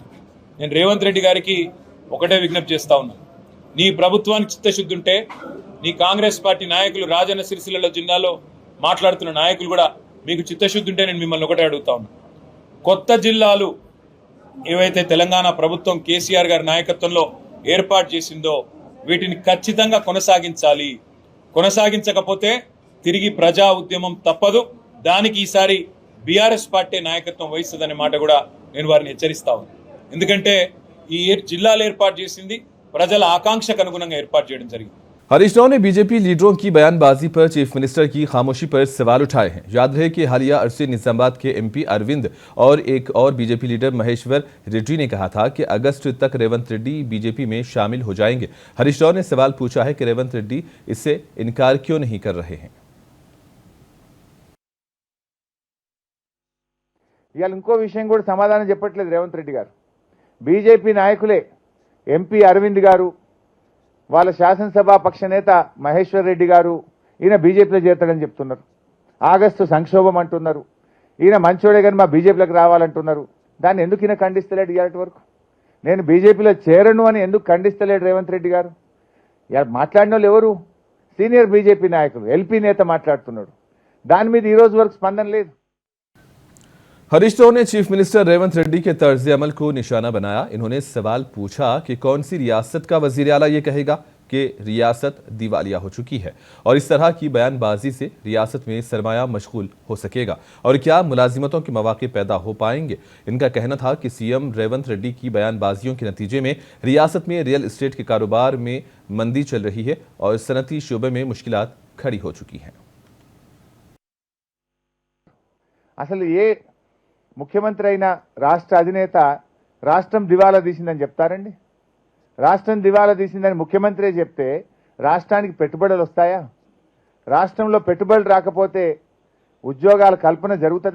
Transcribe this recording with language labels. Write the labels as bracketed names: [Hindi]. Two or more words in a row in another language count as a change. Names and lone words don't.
[Telugu] నేను రేవంత్ రెడ్డి గారికి ఒకటే విజ్ఞప్తి చేస్తా ఉన్నా, నీ ప్రభుత్వానికి చిత్తశుద్ధి ఉంటే నీ కాంగ్రెస్ పార్టీ నాయకులు రాజన్న సిరిసిల్ల జిల్లాలో మాట్లాడుతున్న నాయకులు కూడా మీకు చిత్తశుద్ధి ఉంటే నేను మిమ్మల్ని ఒకటే అడుగుతా ఉన్నా, కొత్త జిల్లాలు ఏవైతే తెలంగాణ ప్రభుత్వం కేసీఆర్ గారి నాయకత్వంలో ఏర్పాటు చేసిందో వీటిని ఖచ్చితంగా కొనసాగించాలి. కొనసాగించకపోతే తిరిగి ప్రజా ఉద్యమం తప్పదు. దానికి ఈసారి బీఆర్ఎస్ పార్టీ నాయకత్వం వహిస్తుందనే మాట కూడా నేను వారిని హెచ్చరిస్తా ఉన్నాను. ఎందుకంటే ఈ జిల్లాలు ఏర్పాటు చేసింది ప్రజల ఆకాంక్షకు అనుగుణంగా ఏర్పాటు చేయడం జరిగింది. [Urdu] ہریش راؤ نے بی جے پی لیڈروں کی بیان بازی پر [English] chief minister [Urdu] کی خاموشی پر سوال اٹھائے ہیں. یاد رہے کہ حالیہ عرصے نظام آباد کے ایم پی اروند اور ایک اور بی جے پی لیڈر مہیشور ریڈی نے کہا تھا کہ اگست تک ریونت ریڈی بی جے پی میں شامل ہو جائیں گے. ہریش راؤ نے سوال پوچھا ہے کہ ریونت ریڈی اس سے انکار کیوں نہیں کر رہے ہیں. [Telugu] ఇంకో విషయం కూడా సమాధానం చెప్పట్లేదు రేవంత్ రెడ్డి గారు. బీజేపీ నాయకులే ఎంపీ అరవింద్ గారు, వాళ్ళ శాసనసభ పక్ష నేత మహేశ్వర్ రెడ్డి గారు ఈయన బీజేపీలో చేరతాడని చెప్తున్నారు. ఆగస్టు సంక్షోభం అంటున్నారు. ఈయన మంచోడే కానీ మా బీజేపీలోకి రావాలంటున్నారు. దాన్ని ఎందుకు ఈయన ఖండిస్తలేడు ఇయాటి వరకు? నేను బీజేపీలో చేరను అని ఎందుకు ఖండిస్తలేడు రేవంత్ రెడ్డి గారు? మాట్లాడిన వాళ్ళు ఎవరు? సీనియర్ బీజేపీ నాయకులు, ఎల్పీ నేత మాట్లాడుతున్నాడు. దాని మీద ఈ రోజు వరకు స్పందన లేదు. [Urdu] ہریش راؤ نے [English] chief minister [Urdu] ریونت ریڈی کے طرز عمل کو نشانہ بنایا. انہوں نے سوال پوچھا کہ کون سی ریاست کا وزیر اعلیٰ یہ کہے گا کہ ریاست دیوالیہ ہو چکی ہے اور اس طرح کی بیان بازی سے ریاست میں سرمایہ مشغول ہو سکے گا اور کیا ملازمتوں کے مواقع پیدا ہو پائیں گے. ان کا کہنا تھا کہ سی ایم ریونت ریڈی کی بیان بازیوں کے نتیجے میں ریاست میں [English] real estate [Urdu] کے کاروبار میں مندی چل رہی ہے اور صنعتی شعبے میں مشکلات کھڑی ہو چکی ہیں. [Telugu] అసలు ఏ ముఖ్యమంత్రి అయినా రాష్ట్ర అధినేత రాష్ట్రం దివాలా తీసిందని చెప్తారండి? రాష్ట్రం దివాలా తీసిందని ముఖ్యమంత్రి చెప్తే రాష్ట్రానికి పెట్టుబడులు వస్తాయా? రాష్ట్రంలో పెట్టుబడులు రాకపోతే ఉద్యోగాల కల్పన జరుగుతుందా?